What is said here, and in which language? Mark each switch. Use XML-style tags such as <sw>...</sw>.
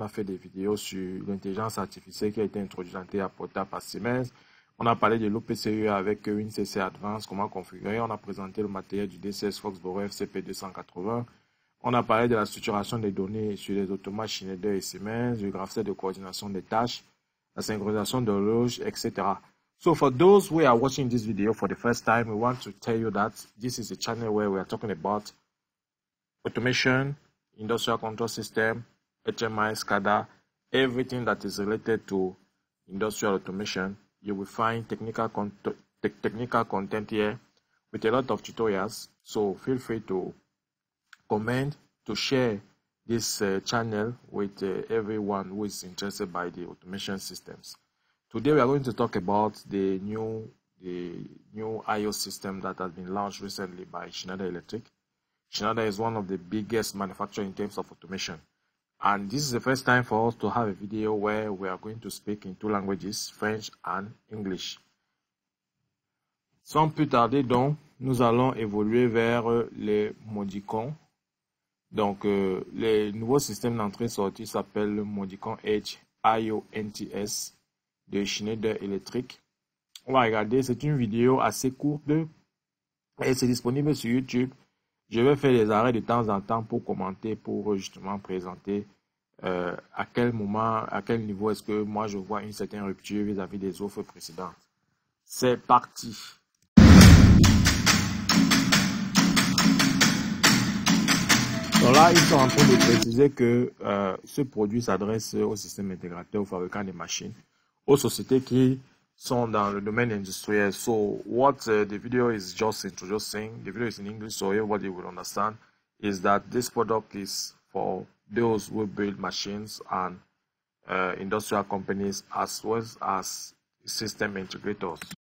<fr>On a fait des vidéos sur l'intelligence artificielle qui a été introduite à Porta par Siemens. On a parlé de l'OPCE avec WinCC Advanced, comment configurer. On a présenté le matériel du DCS Foxborough FCP280. On a parlé de la structuration des données sur les automates Schneider et Siemens, du graphique de coordination des tâches, la synchronisation de l'horloge, etc.</fr> <en>So for those who are watching this video for the first time, we want to tell you that this is a channel where we are talking about automation, industrial control system, HMI, SCADA, everything that is related to industrial automation. You will find technical content here with a lot of tutorials. So feel free to comment, to share this channel with everyone who is interested by the automation systems. Today we are going to talk about the new IO system that has been launched recently by Schneider Electric. Schneider is one of the biggest manufacturers in terms of automation. And this is the first time for us to have a video where we are going to speak in two languages, French and English.</en> <fr>Sans plus tarder donc, nous allons évoluer vers les Modicon. Donc, les nouveaux systèmes d'entrée-sortie s'appellent le Modicon Edge IO NTS de Schneider Electric. On va regarder, c'est une vidéo assez courte et c'est disponible sur YouTube. Je vais faire des arrêts de temps en temps pour commenter, pour justement présenter à quel moment, à quel niveau est-ce que moi je vois une certaine rupture vis-à-vis des offres précédentes. C'est parti. Donc là, ils sont en train de préciser que ce produit s'adresse au système intégrateur, aux fabricants des machines, aux sociétés qui sont dans le domaine industriel.</fr> <en>So what the video is just introducing, the video is in English so everybody will understand, is that this product is for those who build machines and industrial companies as well as system integrators.</en>